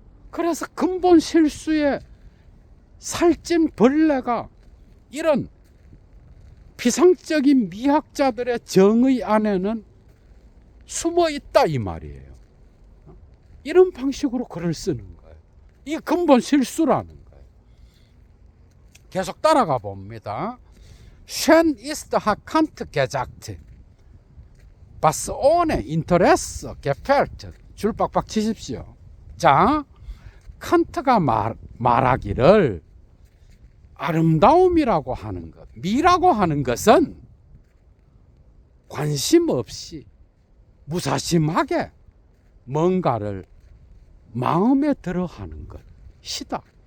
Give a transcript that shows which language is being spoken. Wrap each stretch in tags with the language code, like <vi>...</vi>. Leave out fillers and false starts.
<ko>그래서 근본 실수의 살찐 벌레가 이런 피상적인 미학자들의 정의 안에는 숨어 있다 이 말이에요. 이런 방식으로 글을 쓰는 거예요. 이 근본 실수라는 거예요. 계속 따라가 봅니다.</ko> <de>Schön ist hat Kant gesagt, was ohne Interesse gefällt.</de> <ko>줄 빡빡 치십시오. 자, 칸트가 말하기를 아름다움이라고 하는 것, 미라고 하는 것은 관심 없이 무사심하게 뭔가를 마음에 들어 하는 것이다.</ko>